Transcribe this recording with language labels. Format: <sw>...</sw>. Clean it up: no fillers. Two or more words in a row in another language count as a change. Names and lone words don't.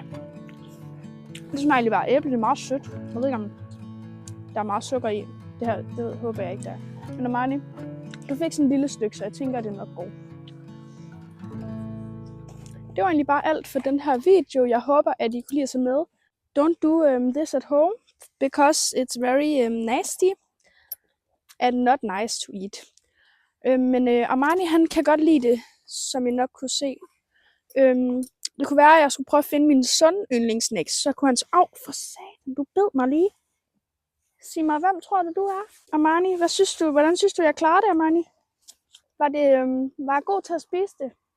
<da>Det smager egentlig bare æble, det er meget sødt. Jeg ved ikke, om der er meget sukker i. Det håber jeg ikke, der er. Men Marni, du fik sådan en lille stykke, så jeg tænker, at det nok går. Det var egentlig bare alt for den her video. Jeg håber, at I kunne lide at se med.</da> <en>Don't do this at home, because it's very nasty and not nice to eat.</en> <da>Men Marni, han kan godt lide det, som I nok kunne se. Det kunne være, at jeg skulle prøve at finde min søn yndlingssnacks, så kunne han så, for satan, du bed mig lige. Sig mig, hvem tror du er? Marni, hvordan synes du, jeg klarede det, Marni? Var jeg god til at spise det?</da>